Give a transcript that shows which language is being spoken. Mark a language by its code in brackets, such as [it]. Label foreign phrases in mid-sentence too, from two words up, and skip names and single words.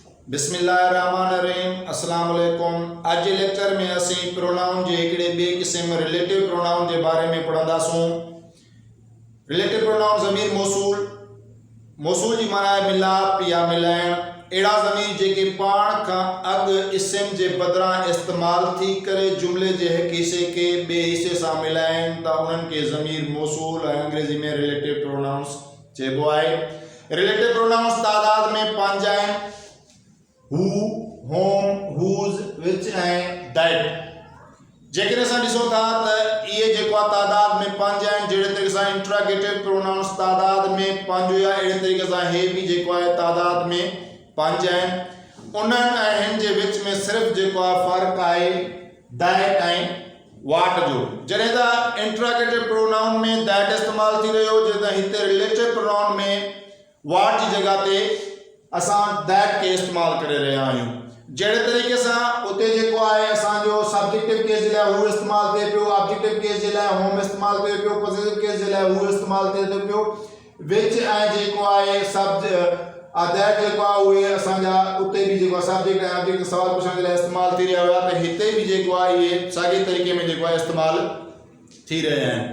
[ar] بسم الله الرحمن الرحيم السلام عليكم. [hi] आज के लेक्चर में [sd] असी प्रोनाउन जे हिकिड़े ॿिए क़िस्म [en] relative pronoun [hi] के बारे में [sd] पढ़ंदासूं। [en] relative pronoun [sd] ज़मीर मौसूल मौसूल जी माना है मिलाप या मिलाइण। अहिड़ा ज़मीर जेके पाण खां अॻु इस्म जे बदिरां इस्तेमाल थी करे जुमिले जे हिक हिस्से के ॿिए हिस्से सां मिलाइनि त उन्हनि खे ज़मीर मौसूल ऐं अंग्रेज़ी में [en] relative pronouns [sd] चइबो आहे। [en] relative pronouns [sd] तादाद में पंज आहिनि: [en] who, whom, whose, which and that। [sd] जेकॾहिं असां ॾिसूं था त इहे जेको आहे तादाद में पंज आहिनि। जहिड़े तरीक़े सां [en] interrogative pronouns [sd] तादाद में पंज हुया, अहिड़े तरीक़े सां हे बि जेको आहे तादाद में पंज आहिनि। उन्हनि ऐं हिन जे विच में सिर्फ़ु जेको आहे फ़र्क़ु आहे दैट ऐं वाट जो। जॾहिं त [en] interrogative pronoun [sd] में दैट इस्तेमालु थी रहियो, जॾहिं हिते [en] relative pronoun [sd] में वाट जी जगह ते असां दैट के इस्तेमाल करे रहिया आहियूं। जहिड़े तरीक़े सां उते जेको आहे असांजो [en] subjective case [sd] जे लाइ हू इस्तेमालु थिए पियो, [en] objective case [sd] जे लाइ होम इस्तेमालु थिए पियो, [en] positive case [sd] जे लाइ हू इस्तेमालु थिए थो पियो। विच ऐं जेको आहे दैट जेको आहे उहे असांजा उते बि जेको आहे सब्जेक्ट ऐं ऑब्जेक्ट सवाल पुछण जे लाइ इस्तेमालु थी रहिया हुआ, त हिते बि जेको आहे इहे साॻे तरीक़े में जेको आहे इस्तेमालु थी रहिया आहिनि।